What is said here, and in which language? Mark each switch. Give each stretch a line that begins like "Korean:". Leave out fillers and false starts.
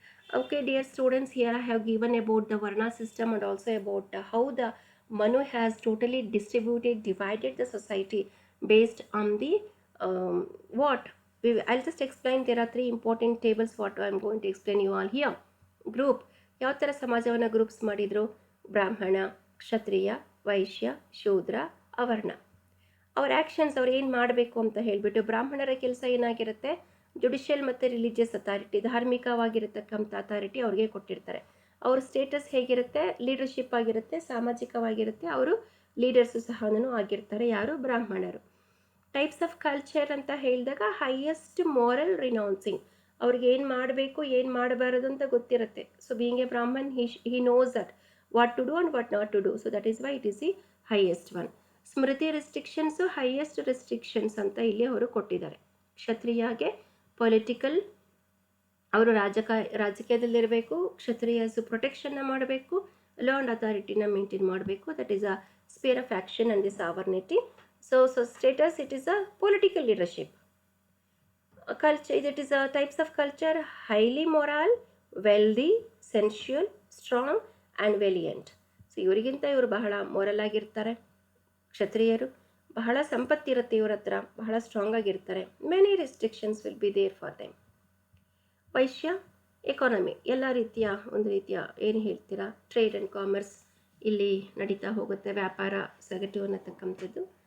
English: Okay, dear students, here I have given about the Varna system and also about how the Manu has totally divided the society based on the what? I'll just explain. There are 3 important tables what I'm going to explain you all here.
Kannada: Group. ಯಾವ ಥರ ಸಮಾಜವನ್ನು groups ಮಾಡಿದರು? ಬ್ರಾಹ್ಮಣ, ಕ್ಷತ್ರಿಯ, ವೈಶ್ಯ, ಶೂದ್ರ, ಅವರ್ಣ. ಅವ್ರ actions ಅವ್ರು ಏನು ಮಾಡಬೇಕು ಅಂತ ಹೇಳಿಬಿಟ್ಟು, ಬ್ರಾಹ್ಮಣರ ಕೆಲಸ ಏನಾಗಿರುತ್ತೆ, ಜುಡಿಷಿಯಲ್ ಮತ್ತು ರಿಲಿಜಿಯಸ್ ಅಥಾರಿಟಿ, ಧಾರ್ಮಿಕವಾಗಿರತಕ್ಕಂಥ ಅಥಾರಿಟಿ ಅವ್ರಿಗೆ ಕೊಟ್ಟಿರ್ತಾರೆ. ಅವ್ರ ಸ್ಟೇಟಸ್ ಹೇಗಿರುತ್ತೆ, ಲೀಡರ್ಶಿಪ್ ಆಗಿರುತ್ತೆ, ಸಾಮಾಜಿಕವಾಗಿರುತ್ತೆ, ಅವರು ಲೀಡರ್ಸು ಸಹ ಆಗಿರ್ತಾರೆ. ಯಾರು? ಬ್ರಾಹ್ಮಣರು.
English: types of culture
Kannada: ಅಂತ ಹೇಳಿದಾಗ
English: highest moral renouncing,
Kannada: ಅವ್ರಿಗೆ ಏನು ಮಾಡಬೇಕು ಏನು ಮಾಡಬಾರದು ಅಂತ ಗೊತ್ತಿರುತ್ತೆ.
English: So being a Brahmin he knows that what to do and what not to do. So that is why it is the highest one. Smriti restrictions highest restrictions
Kannada: ಅಂತ ಇಲ್ಲಿ ಅವರು ಕೊಟ್ಟಿದ್ದಾರೆ. ಕ್ಷತ್ರಿಯಾಗೆ ಪೊಲಿಟಿಕಲ್, ಅವರು ರಾಜಕೀಯದಲ್ಲಿರಬೇಕು, ಕ್ಷತ್ರಿಯಸು ಪ್ರೊಟೆಕ್ಷನ್ನ ಮಾಡಬೇಕು, ಲಾ ಆ್ಯಂಡ್ ಅಥಾರಿಟಿನ ಮೇಂಟೈನ್ ಮಾಡಬೇಕು.
English: That is a sphere of action and the sovereignty. So status, it is a political leadership. Culture, it is a types of culture: highly moral, wealthy, sensual, strong and valiant.
Kannada: So ಇವರಿಗಿಂತ ಇವರು ಬಹಳ moral ಆಗಿರ್ತಾರೆ. ಕ್ಷತ್ರಿಯರು ಬಹಳ ಸಂಪತ್ತಿರುತ್ತೆ ಇವ್ರ ಹತ್ರ, ಬಹಳ strong ಆಗಿರ್ತಾರೆ.
English: Many restrictions will be there for them.
Kannada: Vaishya economy, ಎಲ್ಲ ರೀತಿಯ ಒಂದು ರೀತಿಯ ಏನು ಹೇಳ್ತೀರಾ ಟ್ರೇಡ್ ಆ್ಯಂಡ್ ಕಾಮರ್ಸ್ ಇಲ್ಲಿ ನಡೀತಾ ಹೋಗುತ್ತೆ, ವ್ಯಾಪಾರ ಸಗಟು ಅನ್ನತಕ್ಕಂಥದ್ದು.